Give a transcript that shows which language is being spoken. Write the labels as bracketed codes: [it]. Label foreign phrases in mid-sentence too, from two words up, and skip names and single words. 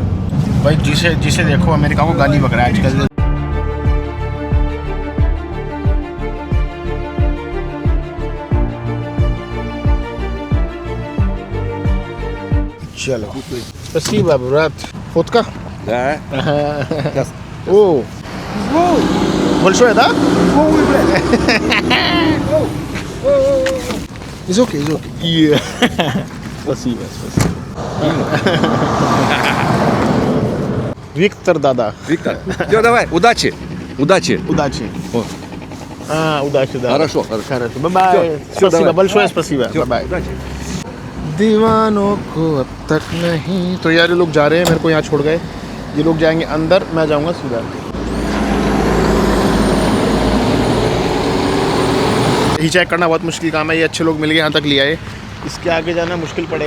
[hi] भाई जिसे देखो अमेरिका को गाली बक रहा है आजकल। [ru] चलो спасибо, брат. Фотка? Да. О, большое, да? [en] It's okay. Yeah. [ru] Спасибо. Виктор, да. Виктор. Все, давай, удачи. Удачи. О. Удачи, да. Хорошо. Бай-бай. Всё, Спасибо, давай. большое спасибо. Всё, [en] Bye-bye. [ru] удачи. [hi] दीवानों को अब तक नहीं। तो यार ये लोग जा रहे हैं, मेरे को यहाँ छोड़ गए। ये लोग जाएंगे अंदर, मैं जाऊँगा सीधा। ही चेक करना बहुत मुश्किल काम है। ये अच्छे लोग मिल गए, यहाँ तक ले आए। इसके आगे जाना मुश्किल पड़ेगा।